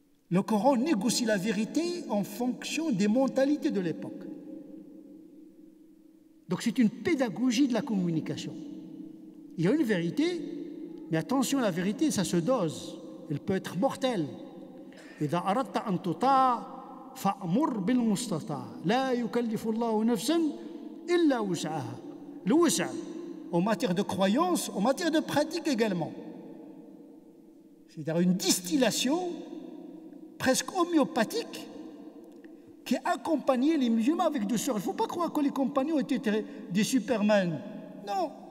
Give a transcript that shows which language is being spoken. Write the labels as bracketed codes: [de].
[fr] Le Coran négocie la vérité en fonction des mentalités de l'époque. Donc c'est une pédagogie de la communication. Il y a une vérité, mais attention, la vérité, ça se dose. Elle peut être mortelle. [ar] إذا أردت أن تطاع فأمر بالمستطاع لا يكلف الله نفسا إلا وسعها. [fr] Le wus'a, en matière de croyance, en matière de pratique également. C'est-à-dire une distillation presque homéopathique qui accompagnait les musulmans avec douceur. Il ne faut pas croire que les compagnons étaient des supermen. Non.